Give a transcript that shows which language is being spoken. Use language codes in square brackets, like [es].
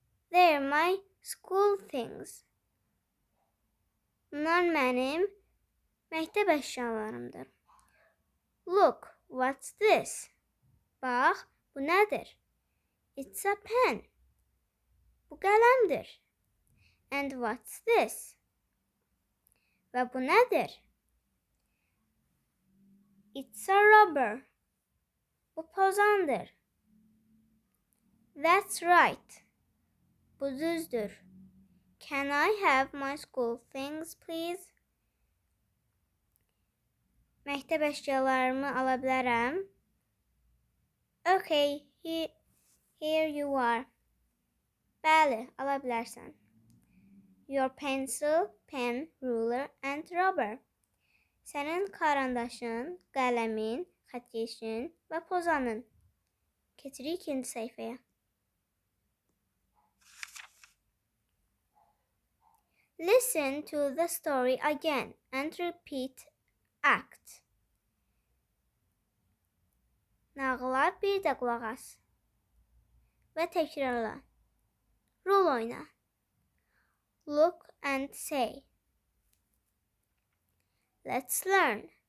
[en] They're my school things. [az] Bunlar mənim məktəb əşyalarımdır. [en] Look, what's this? [az] Bax, bu nədir? [en] It's a pen. [az] Bu qələmdir. [en] And what's this? [az] Və bu nədir? [en] It's a rubber. [az] Bu pozandır. [en] That's right. [az] Bu düzdür. [en] Can I have my school things, please? [az] Məktəb əşyalarımı ala bilərəm? [en] Okay, here you are. [az] Bəli, ala bilərsən. [en] Your pencil, pen, ruler and rubber. [az] Sənin karandaşın, qələmin, xəttkeşin və pozanın. Keçirik ikinci səhifəyə. [en] Listen to the story again and repeat act. [az] Nağıla bir də qulaq as və təkrarla. Rol oyna. [en] Look and say. Let's learn.